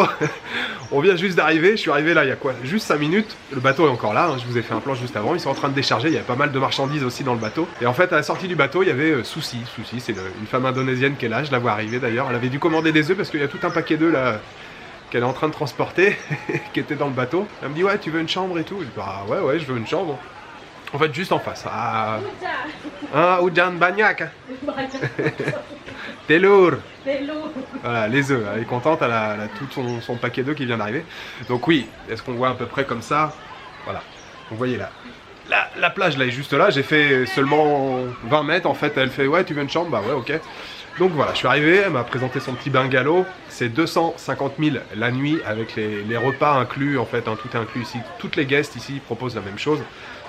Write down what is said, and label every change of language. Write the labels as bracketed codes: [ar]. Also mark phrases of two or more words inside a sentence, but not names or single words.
[fr] On vient juste d'arriver, je suis arrivé là il y a quoi? Juste 5 minutes, le bateau est encore là, hein, je vous ai fait un plan juste avant, ils sont en train de décharger, il y a pas mal de marchandises aussi dans le bateau. Et en fait à la sortie du bateau il y avait Susi, c'est une femme indonésienne qui est là, je la vois arriver d'ailleurs, elle avait dû commander des œufs parce qu'il y a tout un paquet d'œufs là qu'elle est en train de transporter, qui était dans le bateut. Elle me dit ouais tu veux une chambre et tout, je dis bah ouais je veux une chambre. En fait juste en face, [id] Ujan banyak. [fr] Telur. Voilà, les œufs, elle est contente, elle a tout son paquet d'œufs qui vient d'arriver. Donc oui, est-ce qu'on voit à peu près comme ça? Voilà, vous voyez là. La plage là est juste là, j'ai fait seulement 20 mètres en fait, elle fait ouais tu veux une chambre? Bah ouais ok. Donc voilà, je suis arrivé, elle m'a présenté son petit bungalow, c'est 250 000 la nuit avec les repas inclus en fait, hein, tout est inclus ici, toutes les guests ici proposent la même chose.